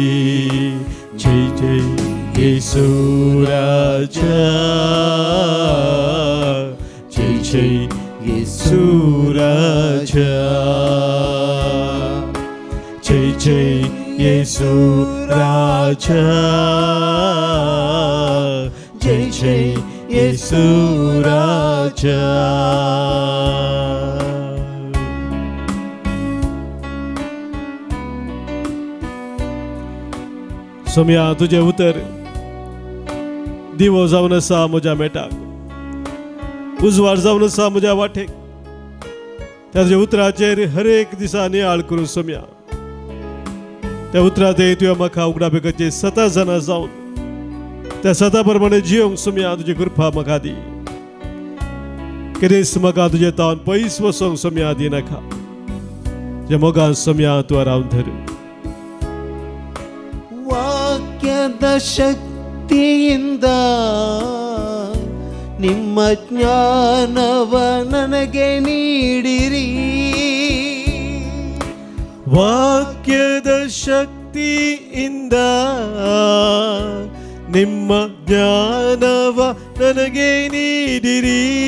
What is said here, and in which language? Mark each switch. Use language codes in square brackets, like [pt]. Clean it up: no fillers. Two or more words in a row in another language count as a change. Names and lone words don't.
[kn] ಜೈ ಜೈ ಯೇಸು ರಾಜಾ, ಜೈ ಜೈ ಯೇಸು ರಾಜಾ, ಜೈ ಜೈ ಯೇಸು ರಾಜಾ, ಜೈ ಜೈ ಯೇಸು ರಾಜಾ. [kok] सम्या तुझे उतर दिवो जावन आसा म्हज्या मेटाक, उजवाड जावन आसा म्हज्या वाटेक. त्या तुझ्या उतराचेर हर एक दिसा नियाळ करून सम्या त्या उतरात तुवें म्हाका उगडापेकाचे 7 जाणां जावन त्या 7 प्रमाणे जियोंक सम्या तुजी कृपा म्हाका दी. कितेंच म्हाका तुजे तावन पयस वसोंक सम्या दिनाका. जे मोगान सम्या तूं रावन धर. [kn] ವಾಕ್ಯದ ಶಕ್ತಿಯಿಂದ ನಿಮ್ಮ ಜ್ಞಾನವ ನನಗೆ ನೀಡಿರಿ. ವಾಕ್ಯದ ಶಕ್ತಿಯಿಂದ ನಿಮ್ಮ ಜ್ಞಾನವ ನನಗೆ ನೀಡಿರಿ.